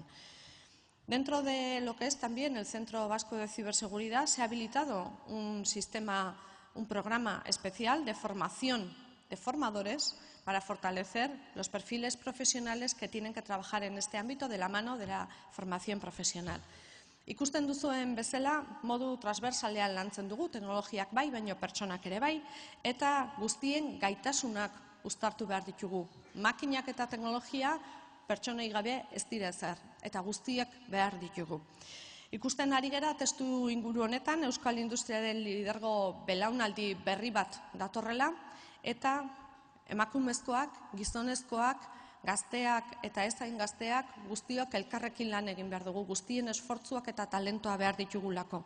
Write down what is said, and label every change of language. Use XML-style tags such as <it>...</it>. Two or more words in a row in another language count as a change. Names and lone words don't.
<es>Dentro de lo que es también el Centro Vasco de Ciberseguridad se ha habilitado un programa especial de formación de formadores para fortalecer los perfiles profesionales que tienen que trabajar en este ámbito de la mano de la formación profesional.</es> <eu>Ikusten duzuen bezala, modu transversalean lantzen dugu, teknologiak bai, baina pertsonak ere bai, eta guztien gaitasunak uztartu behar ditugu. Makinak eta teknologia pertsonei gabe ez dira ezer, eta guztiak behar ditugu. Ikusten ari gera testu inguru honetan Euskal Industriaren lidergo belaunaldi berri bat datorrela, eta emakumezkoak, gizonezkoak, gazteak eta ez hain gazteak guztiok elkarrekin lan egin behar dugu, guztien esfortzuak eta talentoa behar ditugulako.</eu>